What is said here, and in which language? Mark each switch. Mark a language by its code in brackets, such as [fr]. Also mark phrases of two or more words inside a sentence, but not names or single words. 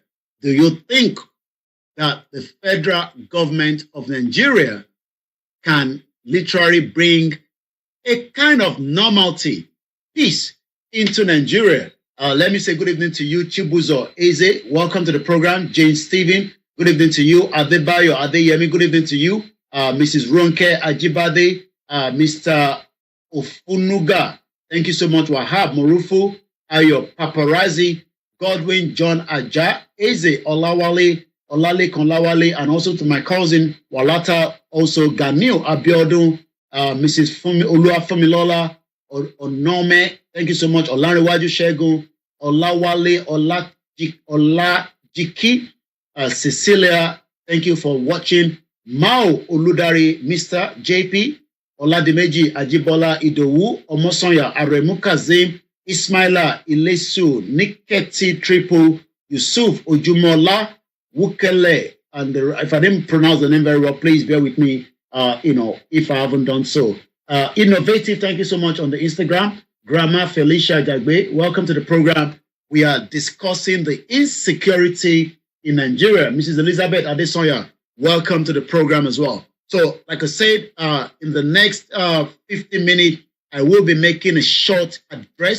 [en] Do you think that the federal government of Nigeria can literally bring a kind of normality, peace into Nigeria? Let me say good evening to you, Chibuzo Eze. Welcome to the program. Jane Stephen, good evening to you. Adebayo Adeyemi, good evening to you. Mrs. Ronke Ajibade, Mr. Ofunuga, thank you so much. Wahab Morufu, Ayo Paparazzi, Godwin John Aja, Eze Olawale, Olale Konlawale, and also to my cousin Walata, also Ganil Abiodun, Mrs. Olua Fumilola, Onome, thank you so much. Olanrewaju Shegun, Olawale, Olajiki, Cecilia, thank you for watching. Mao Oludari, Mr. JP, Oladimeji Ajibola Idowu, Omosonya Aremu Kazim, Ismaila Ilesu, Niketi Triple, Yusuf Ojumola, Wukele, and if I didn't pronounce the name very well, please bear with me, if I haven't done so. Innovative, thank you so much on the Instagram. Grandma Felicia Jagbe, welcome to the program. We are discussing the insecurity in Nigeria. Mrs. Elizabeth Adesoya, welcome to the program as well. So, like I said, in the next 15 minutes, I will be making a short address.